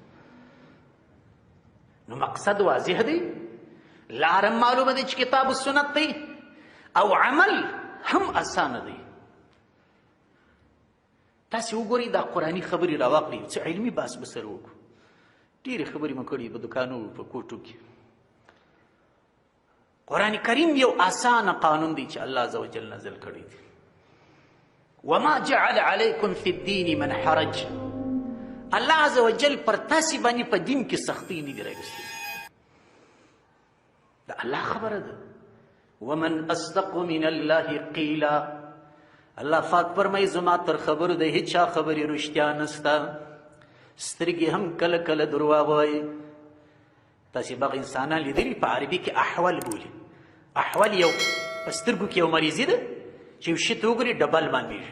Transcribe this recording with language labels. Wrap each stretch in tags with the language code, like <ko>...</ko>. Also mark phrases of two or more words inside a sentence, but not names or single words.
<ps>نو مقصد واضح دی، لارم معلومه دی چې کتاب و سنت دی، او عمل هم اسانه دی. تاسې وګورئ دا قرآني خبرې راواخلئ، څه علمي بحث به سره وکړو. ډېرې خبرې مو کړي په دوکانو په کوټو کې. قرآن کریم یو آسانه قانون دی چې الله</ps> <ar>عز وجل</ar> <ps>نازل کړی دی.</ps> <ar>وما جعل علیکم فی الدین من حرج،</ar> <ps>الله عز وجل پر تاسې باندې په دین کې سختي نه دی راوستې.</ps> <ar>دا الله خبره ده. ومن اصدق من الله قیلا،</ar> <ps>الله پاک فرمایي زما تر خبرو د هیچا خبرې رښتیا نسته. سترګې هم کله کله درواغ وایي. تاسې باغ انسانان لیدلي په عربي کې احول بولي. احول یو په سترګو کې یو مریضي ده چې یو شي ته وګوري ډبل معلومېږي.</ps>